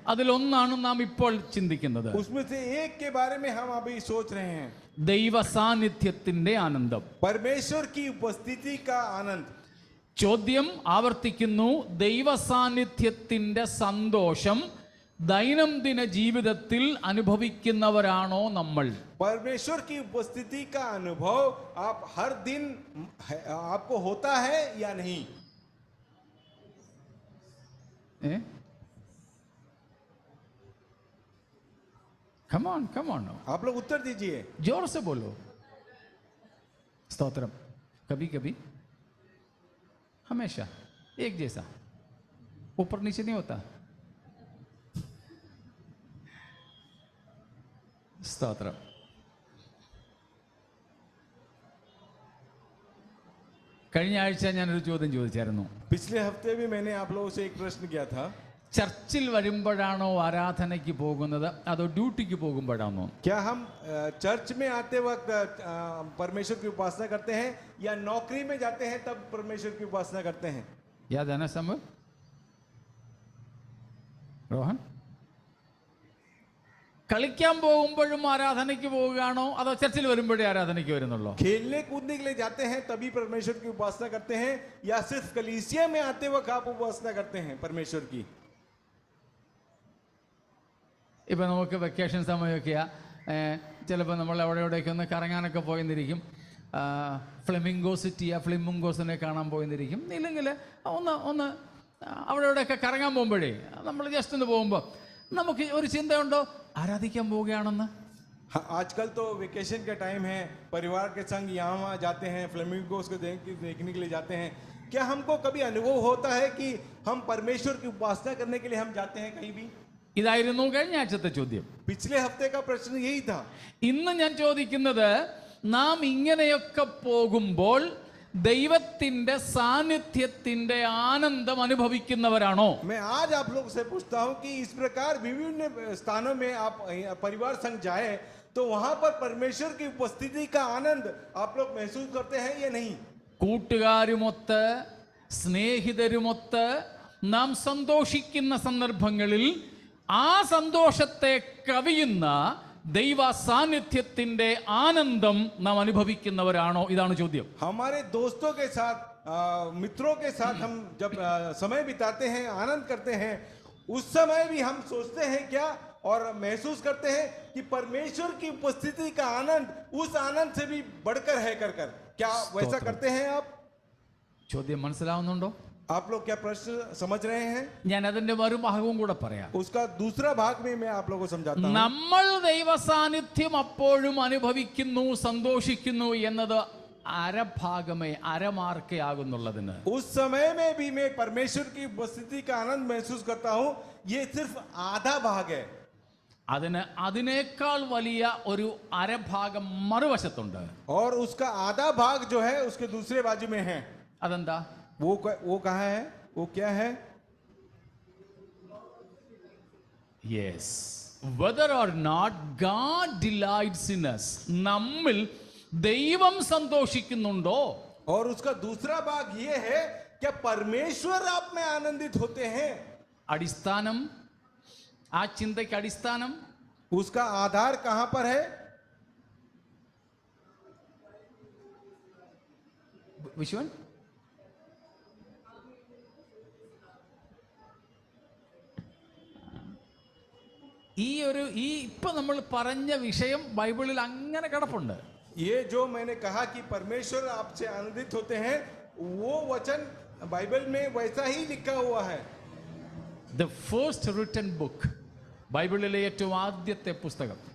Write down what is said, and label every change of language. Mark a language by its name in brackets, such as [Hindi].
[Malayalam] അതിലൊന്നാണ് നാം ഇപ്പോൾ ചിന്തിക്കുന്നത്. [Hindi] उसमें से एक के बारे में हम अभी सोच रहे हैं. [Malayalam] ദൈവ സാന്നിധ്യത്തിന്റെ ആനന്ദം. [Hindi] परमेश्वर की उपस्थिति का आनंद. [Malayalam] ചോദ്യം ആവർത്തിക്കുന്നു, ദൈവ സാന്നിധ്യത്തിന്റെ സന്തോഷം ദൈനംദിന ജീവിതത്തിൽ അനുഭവിക്കുന്നവരാണോ നമ്മൾ? [Hindi] परमेश्वर की उपस्थिति का अनुभव आप हर दिन आपको होता है या नहीं? [English] Come on, come on. [Hindi] आप लोग उत्तर दीजिए. जोर से बोलो. स्तोत्रम. कभी कभी, हमेशा एक जैसा, ऊपर नीचे नहीं होता. [Malayalam] സ്തോത്രം. കഴിഞ്ഞ ആഴ്ച ഞാനൊരു ചോദ്യം ചോദിച്ചായിരുന്നു. [Hindi] पिछले हफ्ते भी मैंने आप लोगों से एक प्रश्न किया था. [Malayalam] ചർച്ചിൽ വരുമ്പോഴാണോ ആരാധനയ്ക്ക് പോകുന്നത് അതോ ഡ്യൂട്ടിക്ക് പോകുമ്പോഴാണോ? [Hindi] क्या हम चर्च में आते वक्त परमेश्वर की उपासना करते हैं या नौकरी में जाते हैं तब परमेश्वर की उपासना करते हैं? याद है ना समझ? [Malayalam] रोहन, കളിക്കാൻ പോകുമ്പോഴും ആരാധനയ്ക്ക് പോവുകയാണോ അതോ ചർച്ചിൽ വരുമ്പോഴേ ആരാധനയ്ക്ക് വരുന്നുള്ളൂ? [Hindi] खेलने कूदने के लिए जाते हैं तभी परमेश्वर की उपासना करते हैं या सिर्फ कलीसिया में आते वक्त आप उपासना करते हैं परमेश्वर की? [Malayalam] ഇപ്പം നമുക്ക് വെക്കേഷൻ സമയമൊക്കെയാ, ചിലപ്പോൾ നമ്മൾ അവിടെ ഇവിടെയൊക്കെ ഒന്ന് കറങ്ങാനൊക്കെ പോയെന്നിരിക്കും. ഫ്ലെമിംഗോ സിറ്റിയാ, ഫ്ലെമിംഗോസിനെ കാണാൻ പോയെന്നിരിക്കും. ഇല്ലെങ്കിൽ ഒന്ന് അവിടെ ഇവിടെയൊക്കെ കറങ്ങാൻ പോകുമ്പോഴേ നമ്മൾ ജസ്റ്റ് ഒന്ന് പോകുമ്പോൾ നമുക്ക് ഒരു ചിന്തയുണ്ടോ ആരാധിക്കാൻ പോവുകയാണെന്ന്? [Hindi] आजकल तो वेकेशन का टाइम है, परिवार के संग यहाँ वहाँ जाते हैं, फ्लेमिंगोस को देखने के लिए जाते हैं. क्या हमको कभी अनुभव होता है कि हम परमेश्वर की उपासना करने के लिए हम जाते हैं कहीं भी? [Malayalam] ഇതായിരുന്നു കഴിഞ്ഞ ആഴ്ചത്തെ ചോദ്യം. [Hindi] पिछले हफ्ते का प्रश्न यही था. [Malayalam] ഇന്ന് ഞാൻ ചോദിക്കുന്നത്, നാം ഇങ്ങനെയൊക്കെ പോകുമ്പോൾ ദൈവത്തിന്റെ സാന്നിധ്യത്തിന്റെ ആനന്ദം അനുഭവിക്കുന്നവരാണോ? [Hindi] मैं आज आप लोग से पूछता हूं कि इस प्रकार विभिन्न स्थानों में आप परिवार संग जाए तो वहां पर परमेश्वर की उपस्थिति का आनंद आप लोग महसूस करते हैं या नहीं? [Malayalam] കൂട്ടുകാരുമൊത്ത് സ്നേഹിതരുമൊത്ത് നാം സന്തോഷിക്കുന്ന സന്ദർഭങ്ങളിൽ ആ സന്തോഷത്തെ കവിയുന്ന ദൈവ സാന്നിധ്യത്തിന്റെ ആനന്ദം നാം അനുഭവിക്കുന്നവരാണോ? ഇതാണ് ചോദ്യം. [Hindi] हमारे दोस्तों के साथ मित्रों के साथ हम जब समय बिताते हैं, आनंद करते हैं, उस समय भी हम सोचते हैं क्या और महसूस करते हैं कि परमेश्वर की उपस्थिति का आनंद उस आनंद से भी बढ़कर है कर क्या वैसा करते हैं आप? [Malayalam] ചോദ്യം മനസ്സിലാവുന്നുണ്ടോ? [Hindi] आप लोग क्या प्रश्न समझ रहे हैं? [Malayalam] ഞാൻ അതിന്റെ മറുഭാഗവും കൂടെ പറയാം. [Hindi] उसका दूसरा भाग में मैं आप लोगों को समझाता हूं. [Malayalam] നമ്മൾ ദൈവ സാന്നിധ്യം അപ്പോഴും അനുഭവിക്കുന്നു, സന്തോഷിക്കുന്നു എന്നത് അരഭാഗമേ, അരമാർക്കേ ആകുന്നുള്ളതിന്. [Hindi] उस समय में भी मैं परमेश्वर की उपस्थिति का आनंद महसूस करता हूं, ये सिर्फ आधा भाग है. [Malayalam] അതിനേക്കാൾ വലിയ ഒരു അരഭാഗം മറുവശത്തുണ്ട്. [Hindi] और उसका आधा भाग जो है उसके दूसरे बाजू में है. [Malayalam] അതെന്താ? [Hindi] वो कहाँ है? वो क्या है? [English] Yes. Whether or not God delights in us. [Malayalam] നമ്മിൽ ദൈവം സന്തോഷിക്കുന്നുണ്ടോ? [Hindi] और उसका दूसरा भाग ये है, क्या परमेश्वर आप में आनंदित होते हैं? [Malayalam] അടിസ്ഥാനം, ആ ചിന്തയ്ക്ക് അടിസ്ഥാനം, [Hindi] उसका आधार कहां पर है? [Malayalam] വിശ്വൻ, ഈ ഇപ്പൊ നമ്മൾ പറഞ്ഞ വിഷയം ബൈബിളിൽ അങ്ങനെ കിടപ്പുണ്ട്. [Hindi] ये जो मैंने कहा कि परमेश्वर आपसे आनंदित होते हैं, वो वचन बाइबल में वैसा ही लिखा हुआ है. [English] The first written book, [Malayalam] ബൈബിളിലെ ഏറ്റവും ആദ്യത്തെ പുസ്തകം,